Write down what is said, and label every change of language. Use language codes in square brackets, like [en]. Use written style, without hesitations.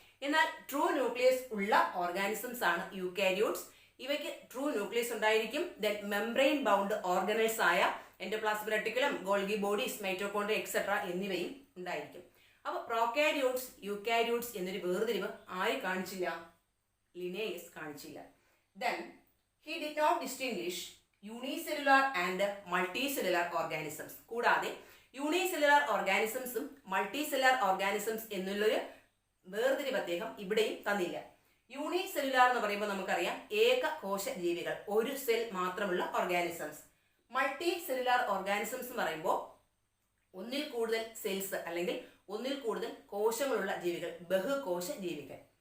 [ml] എന്നാൽ true nucleus ഉള്ള organisms ആണ് യൂകാരിയോട്സ്. ഇവയ്ക്ക് ട്രൂ ന്യൂക്ലിയസ് ഉണ്ടായിരിക്കും. ദെൻ മെംബ്രെയിൻ ബൗണ്ട് ഓർഗനൽസ് ആയ endoplasmic reticulum, Golgi bodies, mitochondria etcetera എന്നിവയും ഉണ്ടായിരിക്കും. അപ്പോൾ പ്രോകാരിയോട്സ്, യൂകാരിയോട്സ് എന്നൊരു വേർതിരിവ് ആര് കാണിച്ചില്ല? ലിനേയസ് കാണിച്ചില്ല. [en] Then he did not distinguish unicellular and multicellular organisms. [ml] കൂടാതെ യൂണിസെല്ലുലാർ ഓർഗാനിസംസും മൾട്ടിസെല്ലുലാർ ഓർഗാനിസംസ് എന്നുള്ളൊരു വേർതിരിവ് അദ്ദേഹം ഇവിടെയും തന്നില്ല. യൂണിസെല്ലുലാർ എന്ന് പറയുമ്പോൾ നമുക്കറിയാം ഏകകോശ ജീവികൾ, ഒരു സെൽ മാത്രമുള്ള ഓർഗാനിസംസ്. മൾട്ടി സെല്ലുലാർ ഓർഗാനിസംസ് എന്ന് പറയുമ്പോൾ ഒന്നിൽ കൂടുതൽ സെൽസ് അല്ലെങ്കിൽ ഒന്നിൽ കൂടുതൽ കോശങ്ങളുള്ള ജീവികൾ, ബഹുകോശ ജീവികൾ.